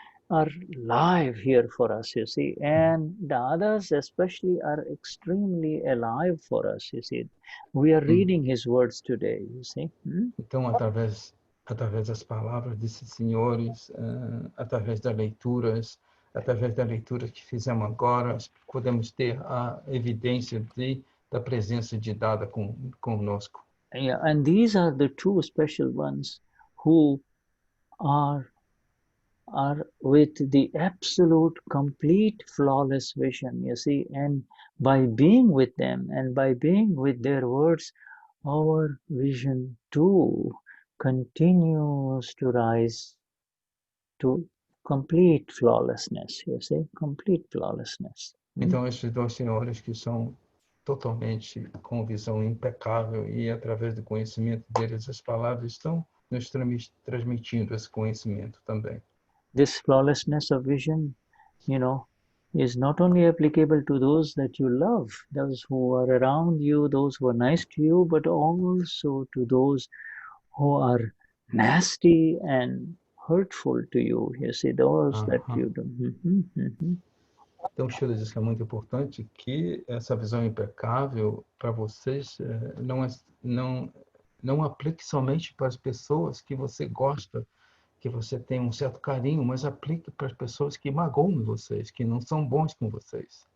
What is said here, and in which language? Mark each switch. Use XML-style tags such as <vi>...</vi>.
<en>are live here for us, you see, and the others especially are extremely alive for us, you see. We are reading his words today, you see.</en> <pt>Então, através das palavras desses senhores, através das leituras que fizemos agora, podemos ter a evidência da presença de Dada conosco.</pt> <en>Yeah, and these are the two special ones who are with the absolute, complete, flawless vision, you see, and by being with them and by being with their words, our vision too continues to rise to complete flawlessness, you see, complete flawlessness.</en> <pt>Então, esses dois senhores que são totalmente com visão impecável e através do conhecimento deles, as palavras estão nos transmitindo esse conhecimento também.</pt> <en>This flawlessness of vision, you know, is not only applicable to those that you love, those who are around you, those who are nice to you, but also to those who are nasty and hurtful to you. You see, those that you do.</en> <pt>Então, o Shuddha diz que é muito importante que essa visão impecável para vocês não aplique somente para as pessoas que você gosta, que você tem um certo carinho, mas aplique para as pessoas que magoam vocês, que não são bons com vocês.</pt>